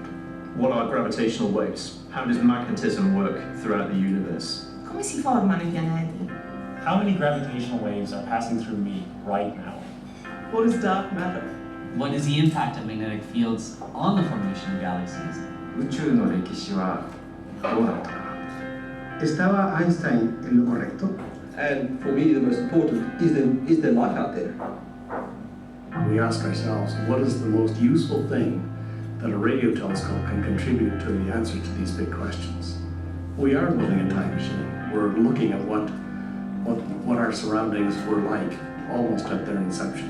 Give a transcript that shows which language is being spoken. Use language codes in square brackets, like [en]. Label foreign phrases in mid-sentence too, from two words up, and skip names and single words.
[en] What are gravitational waves? How does magnetism work throughout the universe? [it] Come si formano i pianeti? [en] How many gravitational waves are passing through me right now? What is dark matter? What is the impact of magnetic fields on the formation of galaxies? [ja] 宇宙の歴史はどうなったか。 [es] ¿Estaba Einstein en lo correcto? [en] And for me, the most important is there life out there? We ask ourselves, what is the most useful thing that a radio telescope can contribute to the answer to these big questions? We are building a time machine. We're looking at what our surroundings were like almost at their inception.